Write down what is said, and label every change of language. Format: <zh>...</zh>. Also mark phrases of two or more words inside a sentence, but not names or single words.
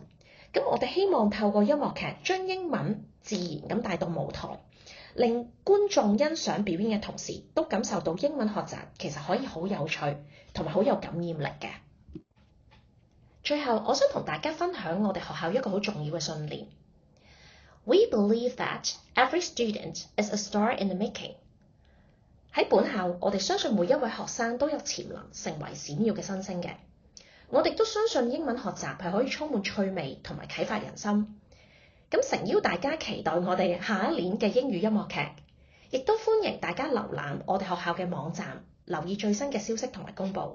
<yue>咁我哋希望透過音樂劇將英文自然咁帶到舞台，令觀眾欣賞表演嘅同時，都感受到英文學習其實可以好有趣同埋好有感染力嘅。最後，我想同大家分享我哋學校一個好重要嘅信念。</yue> <en>We believe that every student is a star in the making。</en> <yue>喺本校，我哋相信每一位學生都有潛能成為閃耀嘅新星嘅。我哋都相信英文學習係可以充滿趣味同埋啟發人心。咁誠邀大家期待我哋下一年嘅英語音樂劇，亦都歡迎大家瀏覽我哋學校嘅網站，留意最新嘅消息同埋公佈。</yue>